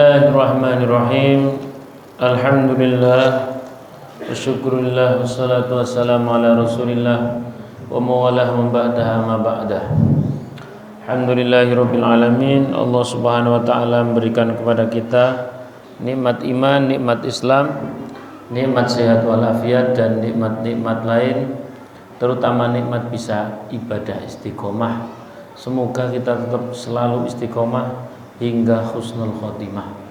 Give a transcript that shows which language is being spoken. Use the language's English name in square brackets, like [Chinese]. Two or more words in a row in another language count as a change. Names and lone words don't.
[Arabic] Bismillahirrahmanirrahim. الحمد لله والشكر لله والصلاة والسلام على رسول الله وموالاه من بعدها ما بعده. الحمد لله رب العالمين. [Indonesian] Allah [Arabic] سبحانه وتعالى [Indonesian] memberikan kepada kita nikmat iman, nikmat Islam, nikmat sehat walafiat dan nikmat-nikmat lain, terutama nikmat bisa ibadah istiqomah. Semoga kita tetap selalu istiqomah hingga [Arabic] حسن الخاتمة.